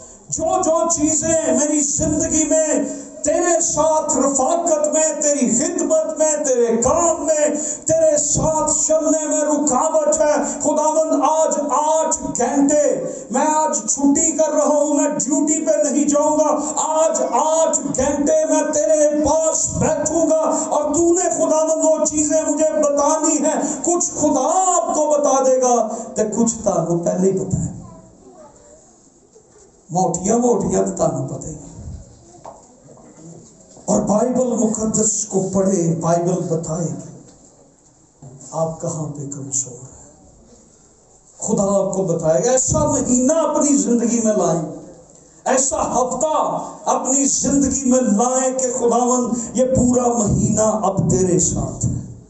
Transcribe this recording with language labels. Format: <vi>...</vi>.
<ur>جو چیزیں میری زندگی میں تیرے ساتھ رفاقت میں، تیری خدمت میں، تیرے کام میں، تیرے ساتھ چلنے میں رکاوٹ ہے، خداوند آج 8 گھنٹے میں آج چھٹی کر رہا ہوں، میں ڈیوٹی پہ نہیں جاؤں گا، آج 8 گھنٹے میں تیرے پاس بیٹھوں گا، اور تو نے خداوند وہ چیزیں مجھے بتانی ہیں. کچھ خدا آپ کو بتا دے گا</ur> <pa>تو کچھ تانوں پہلے ہی بتائے، موٹیاں تو تانوں پتہ ہی.</pa> <ur>اور بائبل مقدس کو پڑھے، بائبل بتائے گی آپ کہاں پہ کمزور ہیں. خدا آپ کو بتائے گا. ایسا مہینہ اپنی زندگی میں لائیں، ایسا ہفتہ اپنی زندگی میں لائیں کہ خداوند یہ پورا مہینہ اب تیرے ساتھ ہے.</ur>